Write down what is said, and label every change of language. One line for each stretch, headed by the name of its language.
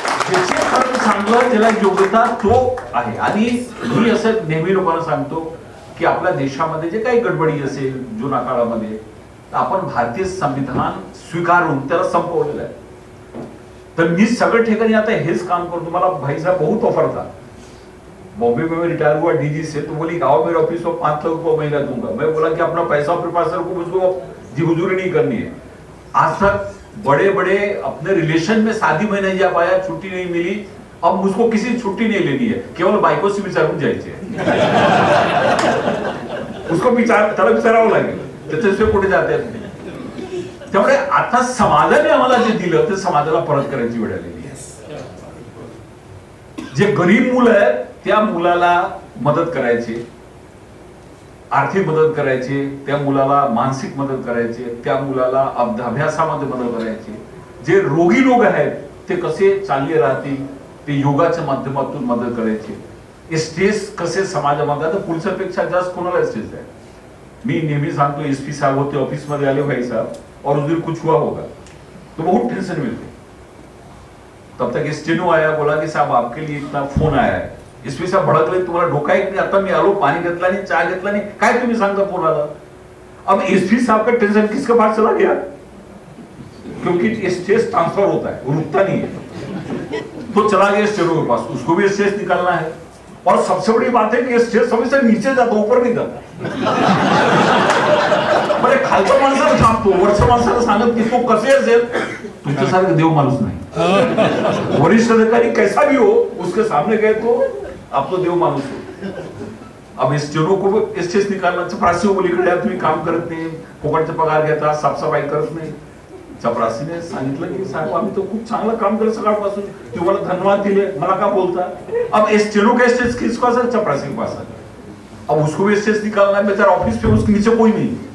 Marathi: ज्याचे खरं चांगलं त्याला योग्यता तो आहे. आणि मी असं नेहमी लोकांना सांगतो की आपल्या देशामध्ये जे काही गडबडी असेल जुना काळामध्ये, आपण भारतीय संविधान स्वीकारून त्याला संपवलेलं आहे. तर मी सगळ्या ठिकाणी आता हेच काम करतो.
Hindi: मला भाई साहब बहुत ऑफर था, बॉम्बे में रिटायर हुआ डीजी से, तो बोली आओ मेरे ऑफिस में 5 लाख रुपया महीना दूंगा. मैं बोला कि अपना पैसा अपने पास रखो, मुझको जी हुजूरी नहीं करनी है. आज तक बड़े बड़े अपने रिलेशन में शादी में नहीं जा पाया, छुट्टी नहीं मिली. अब मुझको किसी छुट्टी नहीं लेनी है, केवळ बायको से
Marathi: विचारून जायचे. उसको त्याला विचारावं लागेल, त्याच्याशिवाय कुठे जाता येत नाही. त्यामुळे आता समाजाने आम्हाला जे दिलं ते समाजाला परत करायची वेळ आलेली आहे. जे गरीब मुलं आहेत त्या मुलाला मदत करायची, आर्थिक मदत करायची, त्या मुलाला मानसिक मदत करायची, त्या मुलाला अभ्यासामध्ये मदत करायची. जे रोगी लोक आहेत ते कसे चालले राहतील ते योगाच्या माध्यमातून मदत करायची. स्ट्रेस कसे समाजामध्ये, आता पुलिसापेक्षा जास्त कोणाला स्ट्रेस आहे. मी नेहमी सांगतो, एसपी साहब होते ऑफिस मध्ये आले भाई साहब
Hindi: और उस दिन कुछ हुआ होगा तो बहुत टेंशन मिलती. तब तक स्टेनो आया, बोला कि साहब आपके लिए इतना फोन आया है.
Marathi: एसपी साहब भडकले, तुम्हाला डोका एक नाही, आता मी आलो, पाणी घेतला नाही, चहा घेतला नाही, काय तुम्ही सांगता फोन आला.
Hindi: अब एसपी साहब का टेंशन किसके पास चला गया, क्योंकि स्ट्रेस ट्रांसफर होता है, वो रुकता नहीं है. तो चला गया स्टेनो के पास, उसको भी स्ट्रेस निकालना है. और सबसे बड़ी बात है कि स्ट्रेस हमेशा नीचे जाता, ऊपर नहीं जाता.
Marathi: बरे खालच्या माणसाला सांगतो, वरच्या माणसाला सांगत की तो कसे असेल, तुमच्यासारखं देव माणूस नाही.
Hindi: वरिष्ठ अधिकारी कैसा भी हो, उसके सामने गए तो आप तो
Marathi: देव माणूस
Hindi: हो. अब स्टेनो को स्ट्रेस निकालना.
Marathi: चपरासी मुलीकडे तुम्ही काम करत नाही, फुकटचा पगार घेता, साफसफाई करत नाही. चपरासीने सांगितलं की साहेब आम्ही तो खूप चांगलं काम करत सकाळपासून, तुम्हाला धन्यवाद दिले, मला का बोलता.
Hindi: अब स्टेनो का स्ट्रेस किसको असेल, चपरासी के पास. अब उसको भी स्ट्रेस निकालना है, बेचारा ऑफिस पे उसके नीचे कोई नहीं.